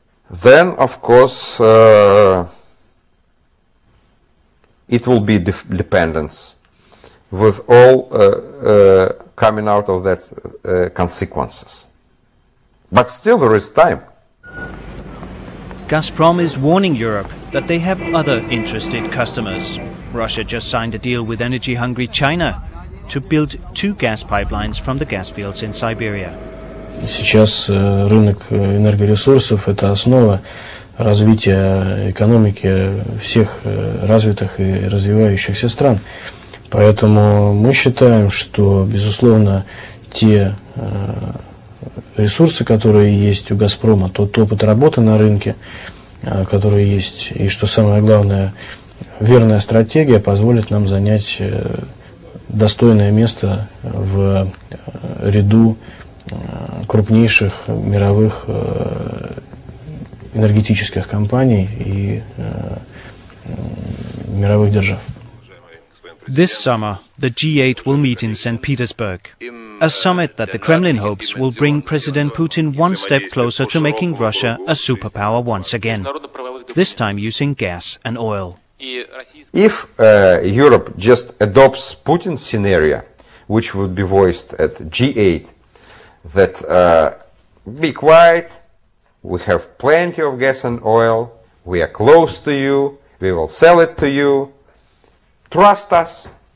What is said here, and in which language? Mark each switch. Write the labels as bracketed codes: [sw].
[en] Then, of course, it will be dependence, with all coming out of that consequences. But still there is time. Gazprom is warning Europe that they have other interested customers. Russia just signed a deal with energy-hungry China to build 2 gas pipelines from the gas fields in Siberia. [ru] Сейчас рынок энергоресурсов – это основа развития экономики всех развитых и развивающихся стран. Поэтому мы считаем, что, безусловно, те ресурсы, которые есть у «Газпрома», тот опыт работы на рынке, который есть, и, что самое главное, верная стратегия позволит нам занять достойное место в ряду крупнейших мировых энергетических компаний и мировых держав. [en] This summer, the G8 will meet in St. Petersburg, a summit that the Kremlin hopes will bring President Putin one step closer to making Russia a superpower once again, this time using gas and oil. If Europe just adopts Putin's scenario, which would be voiced at G8, that be quiet, we have plenty of gas and oil, we are close to you, we will sell it to you, trust us,